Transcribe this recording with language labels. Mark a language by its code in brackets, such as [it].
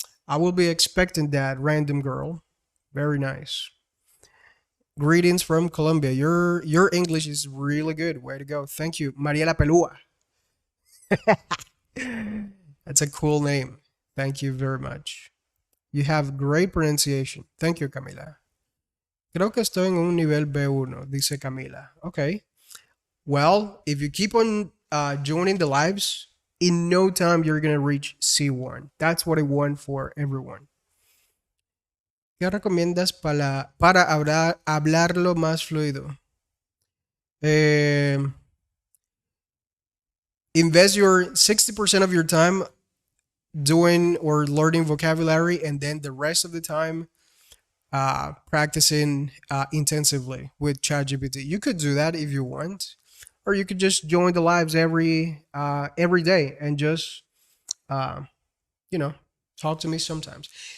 [en] I will be expecting that random girl. Very nice. Greetings from Colombia. Your English is really good. Way to go. Thank you. María la Pelúa. That's a cool name. Thank you very much. You have great pronunciation. Thank you, Camila. [es] Creo que estoy en un nivel B1, dice Camila. [en] Okay. Well, if you keep on joining the lives, in no time you're going to reach C1. That's what I want for everyone. [es] ¿Qué recomiendas para hablarlo más fluido? [en] Eh, invest your 60% of your time doing or learning vocabulary, and then the rest of the time practicing intensively with ChatGPT. You could do that if you want, or you could just join the lives every day and just uh, you know talk to me sometimes.